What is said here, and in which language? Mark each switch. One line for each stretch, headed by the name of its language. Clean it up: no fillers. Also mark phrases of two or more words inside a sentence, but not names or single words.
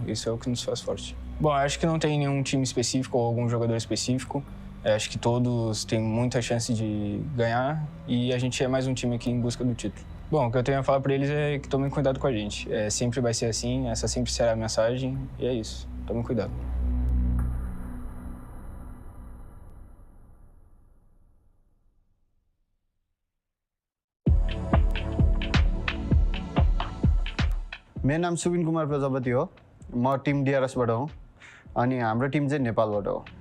Portuguese: Isso é o que nos faz forte. Bom, eu acho que não tem nenhum time específico ou algum jogador específico. Eu acho que todos têm muita chance de ganhar e a gente é mais um time aqui em busca do título. Bom, o que eu tenho a falar para eles é que tomem cuidado com a gente. Sempre vai ser assim, essa sempre será a mensagem e é isso. Tomem cuidado.
Nepali: मेरो नाम सुबिन कुमार प्रजापति हो म टिम डिआरएसबाट हो अनि हाम्रो टिम चाहिँ नेपालबाट हो